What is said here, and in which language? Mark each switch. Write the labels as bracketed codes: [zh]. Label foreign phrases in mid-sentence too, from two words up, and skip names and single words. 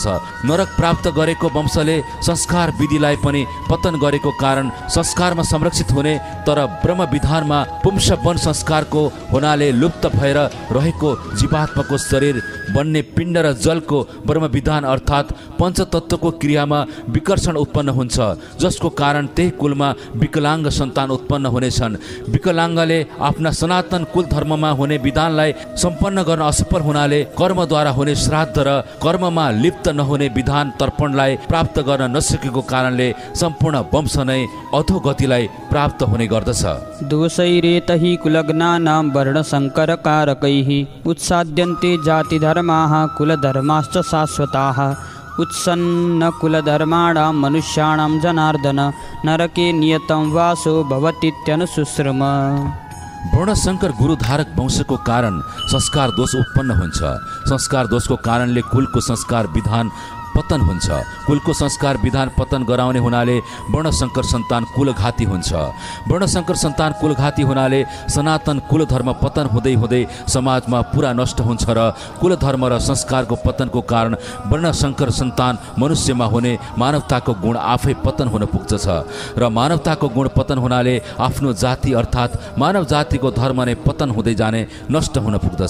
[ne] नरक प्राप्त गरेको वंशले संस्कार विधिलाई पनि पतन गरेको कारण संस्कारमा संरक्षित हुने तर ब्रह्म विधानमा पुंस वन संस्कारको हुनाले लुप्त भएर रहेको जीवात्माको शरीर बन्ने पिण्ड र जलको ब्रह्म विधान अर्थात् पञ्चतत्त्वको क्रियामा विकर्षण उत्पन्न हुन्छ, जसको कारण त्यही कुलमा विकलाङ्ग सन्तान उत्पन्न हुनेछन्। विकलाङ्गले आफ्ना सनातन कुल धर्ममा हुने विधानलाई सम्पन्न गर्न असफल हुनाले कर्मद्वारा हुने श्राद्ध र कर्ममा लिप्त नहुने विधान तर्पणलाई प्राप्त गर्न नसकेको कारणले सम्पूर्ण वंश नै अधोगतिलाई प्राप्त हुने गर्दछ। [sa] दोषैरेतहि कुलज्ञानां वर्णशङ्करकारकैः उत्साद्यन्ते जातिधर्माः कुलधर्माश्च शाश्वताः उत्सन्नकुलधर्माणां मनुष्याणां जनार्दन नरके नियतं वासो भवतीत्यनुशुश्रुम। [ne] वर्णशङ्कर गुरुधारक वंशको कारण संस्कार दोष उत्पन्न हुन्छ। संस्कार दोषको कारणले कुलको संस्कार विधान पतन हुन्छ। कुलको संस्कार विधान पतन गराउने हुनाले वर्णशङ्कर सन्तान कुलघाती हुन्छ। वर्णशङ्कर सन्तान कुलघाती हुनाले सनातन कुल धर्म पतन हुँदै हुँदै समाजमा पुरा नष्ट हुन्छ र कुल धर्म र संस्कारको पतनको कारण वर्णशङ्कर सन्तान मनुष्यमा हुने मानवताको गुण आफै पतन हुन पुग्दछ र मानवताको गुण पतन हुनाले आफ्नो जाति अर्थात् मानव जातिको धर्म नै पतन हुँदै जाने नष्ट हुन पुग्दछ।